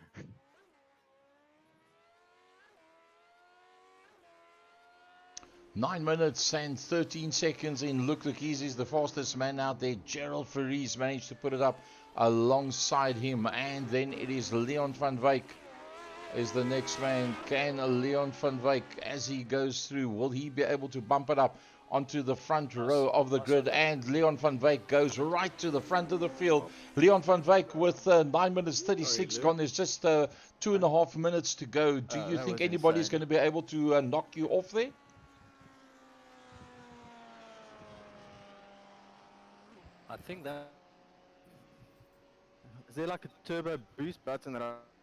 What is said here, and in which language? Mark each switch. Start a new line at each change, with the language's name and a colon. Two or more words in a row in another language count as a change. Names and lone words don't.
English: 9 minutes and 13 seconds in. Luke Lukizi is the fastest man out there. Gerald Ferries managed to put it up alongside him. And then it is Leon van Wyk is the next man. Can Leon van Wyk, as he goes through, will he be able to bump it up onto the front row of the grid? And Leon van Wyk goes right to the front of the field. Leon van Wyk with 9 minutes 36 gone. There's just 2.5 minutes to go. Do you think anybody's going to be able to knock you off there? I think that... Is there like a turbo boost button that I...